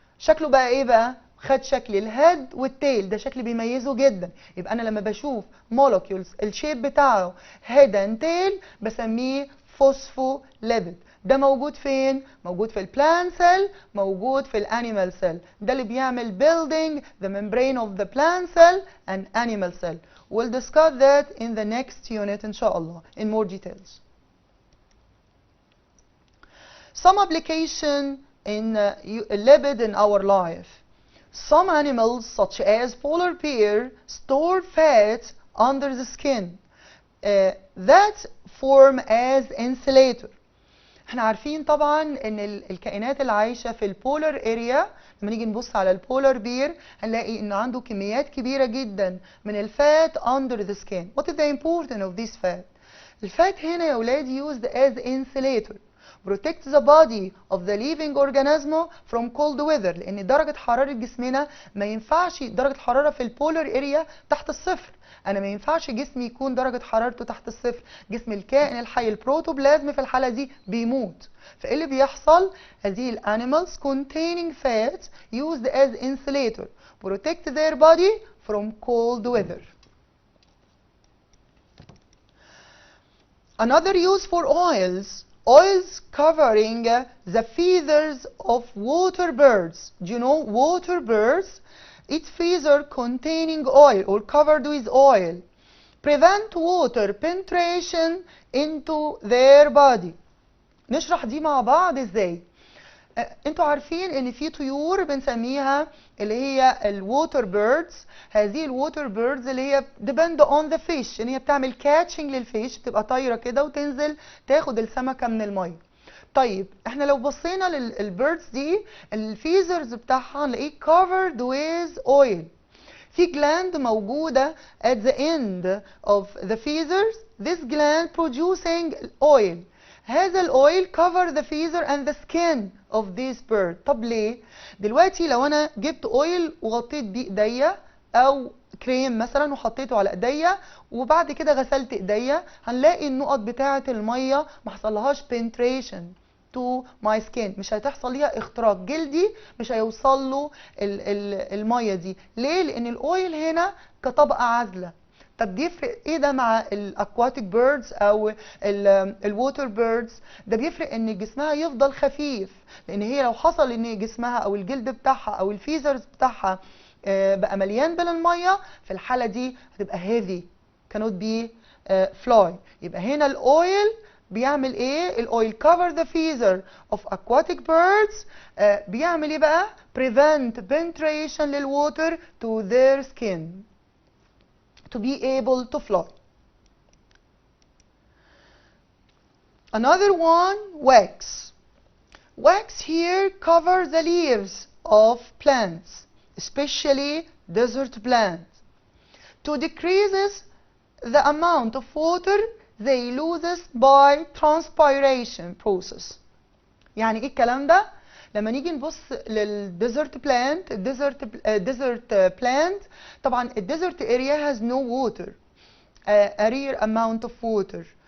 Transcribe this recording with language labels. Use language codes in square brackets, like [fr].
[ar] شكله بقى ايه بقى؟ خد شكل الهيد والتيل، ده شكل بيميزه جدا. يبقى انا لما بشوف مولكيولز الشيب بتاعه هيد اند تيل بسميه فوسفوليبيد. ده موجود فين؟ موجود في البلانت سيل، موجود في الانيمال سيل. ده اللي بيعمل [en] building the membrane of the plant cell and animal cell. We'll discuss that in the next unit [ar] إن شاء الله [en] in more details. Some application in lipid in our life. Some animals such as polar bear store fat under the skin that form as insulator. [ar] احنا عارفين طبعا ان الكائنات اللي عايشه في البولار اريا لما نيجي نبص على البولار بير هنلاقي ان عنده كميات كبيره جدا من الفات [en] under the skin. What is the importance of this fat? [ar] الفات هنا يا اولاد [en] used as insulator. protect the body of the living organism from cold weather. [ar] لان درجه حراره جسمنا ما ينفعش درجه حراره في البولار اريا تحت الصفر. انا ما ينفعش جسمي يكون درجه حرارته تحت الصفر. جسم الكائن الحي البروتوبلازم في الحاله دي بيموت. فايه اللي بيحصل؟ هذه الانيمالز [en] containing fats used as insulator protect their body from cold weather. Another use for oils covering the feathers of water birds. Do you know water birds? Its feather containing oil or covered with oil prevent water penetration into their body. [ar] نشرح دي مع بعض ازاي. انتوا عارفين ان في طيور بنسميها اللي هي الووتر بيردز. هذه الووتر بيردز اللي هي [en] depend on the fish، [ar] ان هي بتعمل كاتشنج للفيش، بتبقى طايره كده وتنزل تاخد السمكه من الميه. طيب احنا لو بصينا للبيردز دي الفيزرز بتاعها هنلاقيه [en] covered with oil. في gland موجوده at the end of the feathers. This gland producing oil. [ar] هذا الاويل [en] cover the feather and the skin of this bird. [ar] طب ليه؟ دلوقتي لو انا جبت اويل وغطيت بيه ايديا او كريم مثلا وحطيته على ايديا وبعد كده غسلت ايديا، هنلاقي النقط بتاعه الميه ما حصلهاش [en] penetration to my skin، [ar] مش هتحصل ليها اختراق جلدي، مش هيوصل له الميه دي. ليه؟ لان الاويل هنا كطبقه عازله. طب بيفرق ايه ده مع الاكواتيك بيردز او الووتر بيردز؟ ده بيفرق ان جسمها يفضل خفيف، لان هي لو حصل ان جسمها او الجلد بتاعها او الفيزرز بتاعها بقى مليان بالميه، في الحاله دي هتبقى [en] heavy cannot be fly. [ar] يبقى هنا الاويل بيعمل ايه؟ الاويل [en] cover the feather of aquatic birds. [ar] بيعمل ايه بقى؟ [en] prevent penetration للwater to their skin to be able to fly. Another one, wax. Wax here covers the leaves of plants, especially desert plants, to decrease the amount of water they lose by transpiration process. [ar] يعني ايه الكلام ده؟ لما نيجي نبص للديزرت بلانت، الديزرت بلانت طبعا الديزرت اريا [en] has no water, a rare amount of water.